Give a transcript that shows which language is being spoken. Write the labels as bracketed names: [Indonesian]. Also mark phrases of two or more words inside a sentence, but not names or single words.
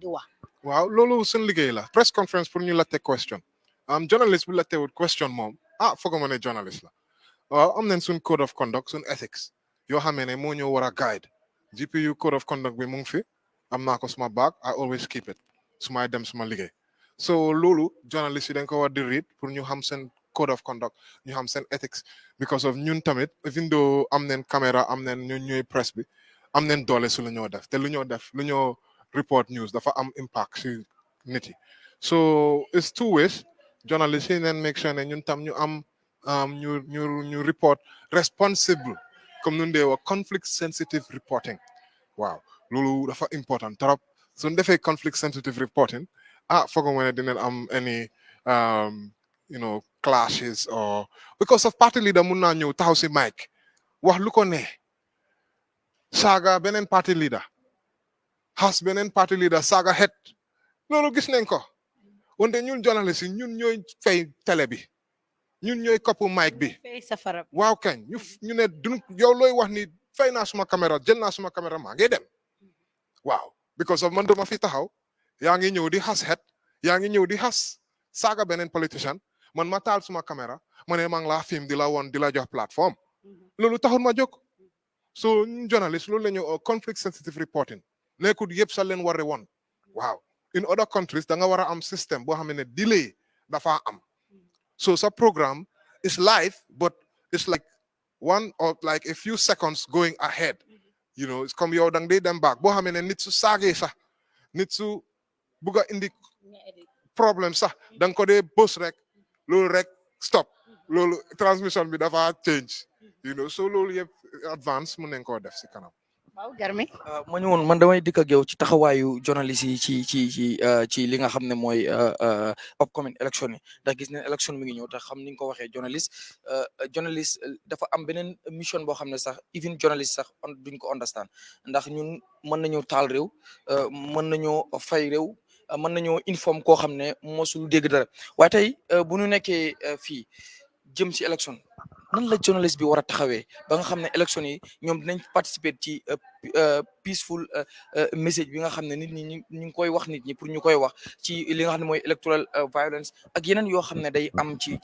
[Wolof] waaw loolu suñ liggéey la [English] press conference [Wolof] pour ñu la teg question journaliste bu la teewut question moom foog ma ne journaliste la waaw am nañ suñ [English] code of conduct [Wolof] suñ ethics yoo xamee ne moo ñëw war a guide GPU [English] code of conduct [Wolof] bi mu ngi fi am naa ko suma bag [English] I always keep it [Wolof] sumay dem suma liggéey so loolu journaliste yi dañ ko war di read pour ñu xam seen code of conduct ñu xam seen ethics [English] because of [Wolof] ñun tamit [English] even though [Wolof] am nañ caméra am nañ ñun ñooy presse bi am nañ doole su lu ñoo def te lu ñoo report news dafa am impact si nit yi [English] so it's two ways journalist [Wolof] yi neen [English] make sure [Wolof] ne ñun tam ñu am ñu report responsible comme nun dee wax [English] conflict sensitive reporting [Wolof] waaw loolu dafa important trop suñ defee [English] conflict sensitive reporting [Wolof] foog nga ne dinañ am [English] any clashes or because of party leader [Wolof] mun naa ñëw taxaw si mic wax lu ko ne saaga beneen [English] party leader has [Wolof] beneen [English] party leader [Wolof] saaga het loolu gis nañ ko wante ñun journaliste yi ñun ñooy fay télé bi ñun ñooy kopp mic bi waaw kañ ñu ne duñ yow looy wax ni fay naa suma caméra jël naa suma caméra maa ngi dem waaw [English] because of [Wolof] man duma fi taxaw yaa ngi ñëw di xas het yaa ngi ñëw di xas saaga beneen politician man ma taal suma caméra ma ne maa ngi laa film di la woon di la jox plateforme loolu taxul ma jóg so ñun journaliste loolu la ñu [English] conflict sensitive reporting [Wolof] nekkul yëpp sa leen war a woon waaw [English] in other countries [Wolof] da nga war a am système boo xam ne delay dafa am so sa programme [English] is live but it's like one or like a few seconds going ahead it's [Wolof] comme yow dang day dem back boo xam ne nit su saagee sax nit su bugg a indi problème sax danga ko dee bës rek loolu rek stop loolu transmission bi dafa change so loolu yëpp advance mun nañ koo def si kanam waaw Garmi ma ñëwoon man damay dikk ak yow ci taxawaayu journaliste yi ci li nga xam ne mooy [English] upcoming election [Wolof] yi ndax gis ne election mi ngi ñëw te xam ni nga ko waxee journaliste dafa am beneen mission boo xam ne sax even journaliste sax duñ ko understand ndax ñun mën nañoo taal réew mën nañoo fay réew mën nañoo informe koo xam ne mosul dégg dara waaye tey bu ñu nekkee fii jëm ci election nan la journaliste bi war a taxawee ba nga xam ne élection yi ñoom dinañ participer ci [English] peaceful message [Wolof] bi nga xam ne nit ñi ñu ngi koy wax nit ñi pour ñu koy wax ci li nga xam ne mooy [English] electoral violence [Wolof] ak yeneen yoo xam ne day am